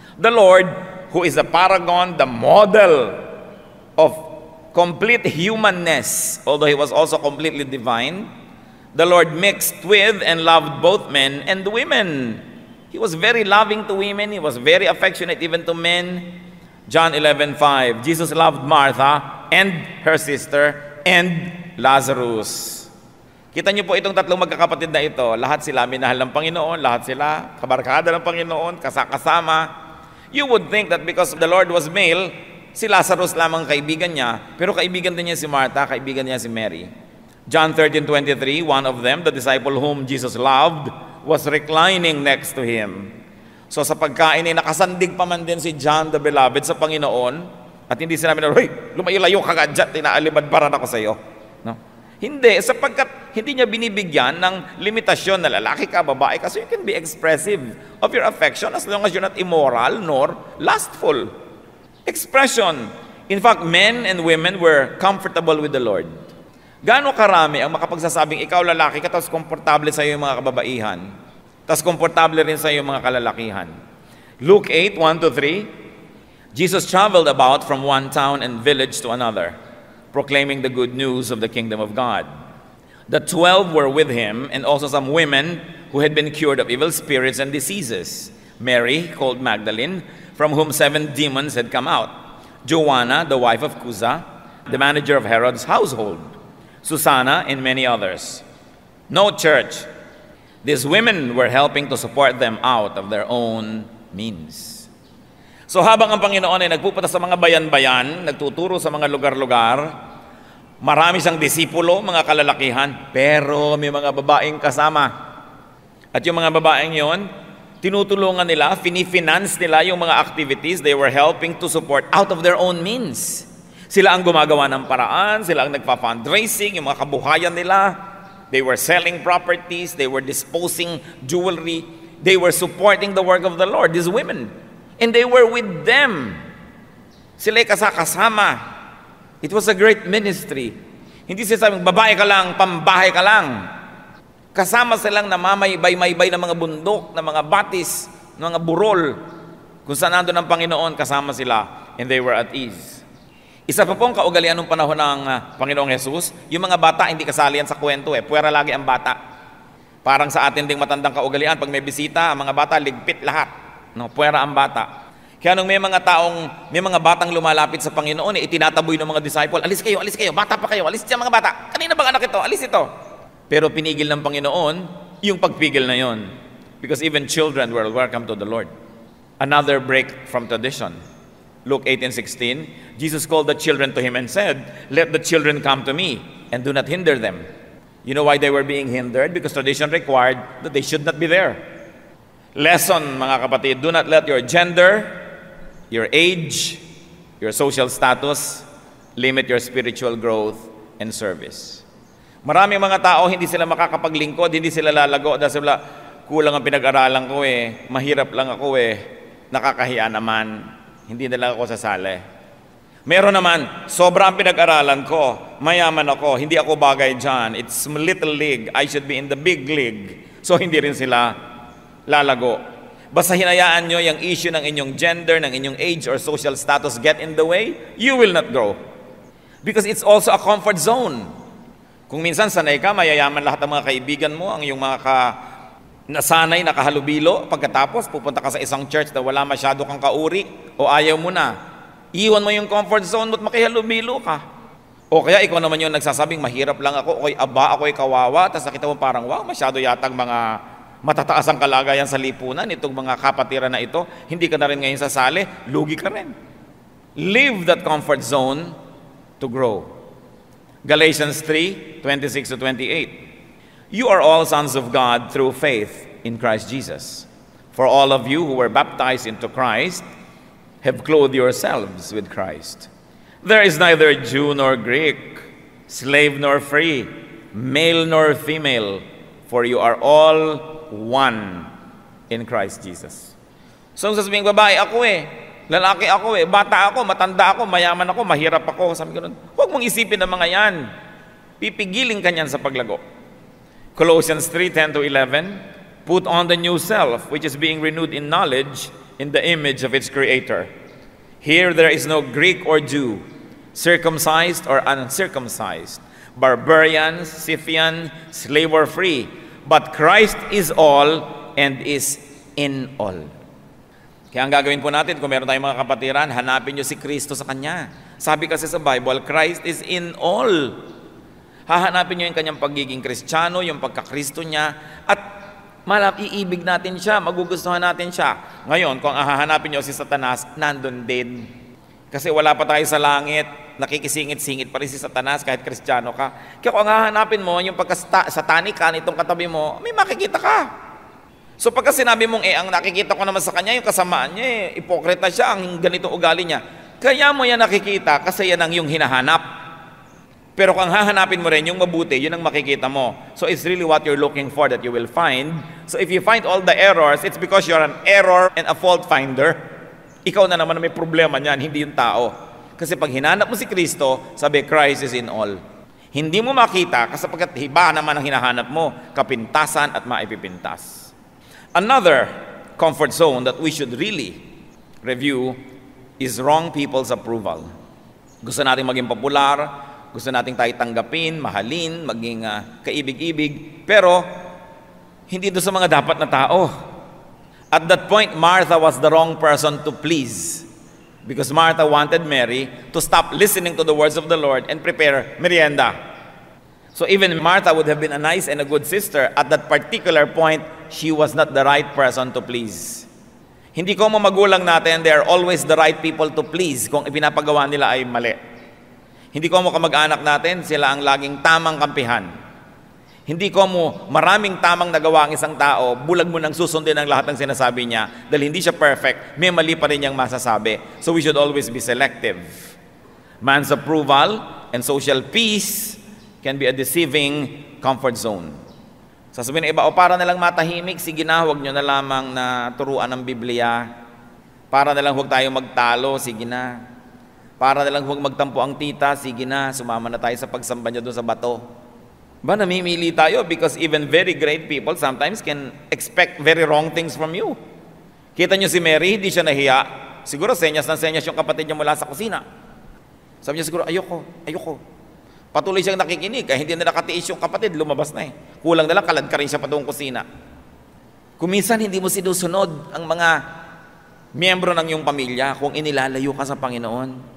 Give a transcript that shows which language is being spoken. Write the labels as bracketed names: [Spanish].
[English] The Lord, who is the paragon, the model of complete humanness, although He was also completely divine, the Lord mixed with and loved both men and women. He was very loving to women. He was very affectionate even to men. John 11:5, Jesus loved Martha and her sister and Lazarus. [Filipino] Kita niyo po itong tatlong magkakapatid na ito. Lahat sila minahal ng Panginoon. Lahat sila kabarkada ng Panginoon, kasama. [English] You would think that because the Lord was male, [Filipino] si Lazarus lamang kaibigan niya. Pero kaibigan din niya si Martha, kaibigan niya si Mary. [English] John 13:23, one of them, the disciple whom Jesus loved, was reclining next to Him. [Filipino] So sa pagkain ay nakasandig pa man din si John the Beloved sa Panginoon at hindi sinabi na, "Hoy, lumayo-layo ka agad, tinaalibad para ako sa iyo." No? Hindi, sapagkat hindi niya binibigyan ng limitasyon na lalaki ka, babae ka, so you can be expressive of your affection as long as you're not immoral nor lustful. Expression. [English] In fact, men and women were comfortable with the Lord. [Filipino] Gaano karami ang makapagsasabing ikaw lalaki ka tapos komportable sa iyo yung mga kababaihan, tapos komportable rin sa iyo yung mga kalalakihan. [English] Luke 8:1-3, Jesus traveled about from one town and village to another, proclaiming the good news of the kingdom of God. The 12 were with him, and also some women who had been cured of evil spirits and diseases. Mary, called Magdalene, from whom 7 demons had come out. Joanna, the wife of Cuza, the manager of Herod's household. Susanna, and many others. No church. These women were helping to support them out of their own means. [Filipino] So habang ang Panginoon ay nagpupunta sa mga bayan-bayan, nagtuturo sa mga lugar-lugar, marami siyang disipulo, mga kalalakihan, pero may mga babaeng kasama. At yung mga babaeng yon, tinutulungan nila, finifinance nila yung mga activities [English] they were helping to support out of their own means. [Filipino] Sila ang gumagawa ng paraan, sila ang nagpa-fundraising, yung mga kabuhayan nila. [English] They were selling properties, they were disposing jewelry, they were supporting the work of the Lord, these women. And they were with them. [Filipino] Sila'y kasama. [English] It was a great ministry. [Filipino] Hindi sila sabing, babae ka lang, pambahay ka lang. Kasama silang namamaybay-maybay ng mga bundok, ng mga batis, mga burol, kung saan nandun ang Panginoon, kasama sila, [English] and they were at ease. [Filipino] Isa pa pong kaugalian ng panahon ng Panginoong Jesus, yung mga bata, hindi kasali yan sa kwento puwera lagi ang bata. Parang sa atin ding matandang kaugalian, pag may bisita, ang mga bata, ligpit lahat. No, puwera ang bata. Kaya nung may mga batang lumalapit sa Panginoon, itinataboy ng mga disciple, alis kayo, bata pa kayo, alis siya mga bata. Kanina bang anak ito? Alis ito. Pero pinigil ng Panginoon yung pagpigil na yon. [English] Because even children were welcome to the Lord. Another break from tradition. Luke 18:16, Jesus called the children to him and said, "Let the children come to me, and do not hinder them." You know why they were being hindered? Because tradition required that they should not be there. Lesson, [Filipino] mga kapatid, [English] do not let your gender, your age, your social status, limit your spiritual growth and service. [Filipino] Maraming mga tao, hindi sila makakapaglingkod, hindi sila lalago, dahil sila, kulang ang pinag-aralan ko mahirap lang ako nakakahiya naman, hindi na lang ako sasali. Meron naman, sobra ang pinag-aralan ko, mayaman ako, hindi ako bagay dyan, [English] it's little league, I should be in the big league. [Filipino] So hindi rin sila lalago. Basta hinayaan nyo yung [English] issue ng inyong gender, ng inyong age or social status get in the way, you will not grow. Because it's also a comfort zone. [Filipino] Kung minsan sanay ka, mayayaman lahat ng mga kaibigan mo, ang iyong mga nasanay, nakahalubilo, pagkatapos pupunta ka sa isang church na wala masyado kang kauri o ayaw mo na, iwan mo yung comfort zone mo at makihalubilo ka. O kaya ikaw naman yung nagsasabing mahirap lang ako, ako'y aba, ako'y kawawa, tapos nakita mo parang wow, masyado yatang mga matataas ang kalagayan sa lipunan, itong mga kapatiran na ito, hindi ka na rin ngayon sasali, lugi ka rin. [English] Leave that comfort zone to grow. Galatians 3:26-28. You are all sons of God through faith in Christ Jesus. For all of you who were baptized into Christ have clothed yourselves with Christ. There is neither Jew nor Greek, slave nor free, male nor female, for you are all one in Christ Jesus. [Filipino] So sasabihin, babae ako lalaki ako bata ako, matanda ako, mayaman ako, mahirap ako. Sabi ko nun, huwag mong isipin ang mga yan. Pipigilin ka niyan sa paglago. [English] Colossians 3:10-11, put on the new self, which is being renewed in knowledge in the image of its creator. Here there is no Greek or Jew, circumcised or uncircumcised, barbarian, Scythian, slave or free, but Christ is all and is in all. [Filipino] Kaya ang gagawin po natin, kung meron tayong mga kapatiran, hanapin nyo si Kristo sa Kanya. Sabi kasi sa Bible, [English] Christ is in all. [Filipino] Hahanapin nyo yung Kanyang pagiging Kristiyano, yung pagkakristo niya, at iibig natin siya, magugustuhan natin siya. Ngayon, kung hahanapin nyo si Satanas, nandun din. Kasi wala pa tayo sa langit, nakikisingit-singit pa rin si Satanas kahit Kristiyano ka. Kaya kung hahanapin mo yung pagka-satanic ka nitong katabi mo, may makikita ka. So pagka sinabi mong ang nakikita ko naman sa kanya, yung kasamaan niya ipokrita siya, ang ganito ugali niya. Kaya mo yan nakikita kasi yan ang yung hinahanap. Pero kung hahanapin mo rin yung mabuti, yun ang makikita mo. [English] So it's really what you're looking for that you will find. So if you find all the errors, it's because you're an error and a fault finder. [Filipino] Ikaw na naman may problema niyan, hindi yung tao. Kasi pag hinanap mo si Kristo, sabi, [English] Christ is in all. [Filipino] Hindi mo makita kasi pagkat iba naman ang hinahanap mo, kapintasan at maipipintas. [English] Another comfort zone that we should really review is wrong people's approval. [Filipino] Gusto natin maging popular, gusto natin tayo tanggapin, mahalin, maging kaibig-ibig, pero hindi doon sa mga dapat na tao. [English] At that point, Martha was the wrong person to please. Because Martha wanted Mary to stop listening to the words of the Lord and prepare merienda. So even Martha would have been a nice and a good sister. At that particular point, she was not the right person to please. [Filipino] Hindi ko mga magulang natin, [English] they are always the right people to please [Filipino] kung ipinapagawa nila ay mali. Hindi ko mga kamag-anak natin, sila ang laging tamang kampihan. Hindi ko mo maraming tamang nagawa ang isang tao, bulag mo nang susundin ang lahat ng sinasabi niya dahil hindi siya perfect, may mali pa rin niyang masasabi. [English] So we should always be selective. Man's approval and social peace can be a deceiving comfort zone. [Filipino] Sasabihin ng iba, para nalang matahimik, sige na, huwag nyo na lamang na turuan ng Biblia. Para nalang huwag tayo magtalo, sige na. Para nalang huwag magtampo ang tita, sige na, sumama na tayo sa pagsamba nyo doon sa bato. Ba, namimili tayo [English] because even very great people sometimes can expect very wrong things from you. [Filipino] Kita nyo si Mary, hindi siya nahiya. Siguro senyas ng senyas yung kapatid niya mula sa kusina. Sabi niya siguro, ayoko. Patuloy siyang nakikinig, kaya hindi na nakatiis yung kapatid, lumabas na eh. Kulang na lang, kalad ka rin siya patungong kusina. Kuminsan hindi mo sinusunod ang mga miyembro ng iyong pamilya kung inilalayo ka sa Panginoon.